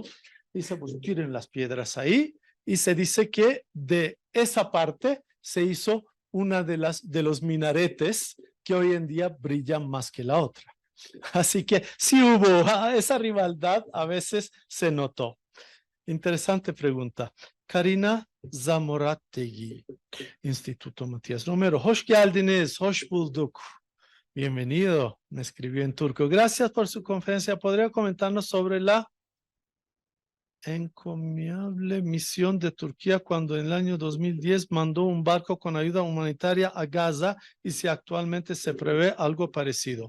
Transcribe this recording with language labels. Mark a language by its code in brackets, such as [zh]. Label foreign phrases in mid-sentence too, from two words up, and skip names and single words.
[es] Dice, pues tiren las piedras ahí, y se dice que de esa parte se hizo una de los minaretes que hoy en día brillan más que la otra. Así que sí hubo esa rivalidad, a veces se notó. Interesante pregunta. Karina Zamorategui, Instituto Matías Romero. [tr] Hoş geldiniz, hoş bulduk. [es] Bienvenido, me escribió en turco. Gracias por su conferencia. ¿Podría comentarnos sobre la encomiable misión de Turquía cuando en el año 2010 mandó un barco con ayuda humanitaria a Gaza y si actualmente se prevé algo parecido?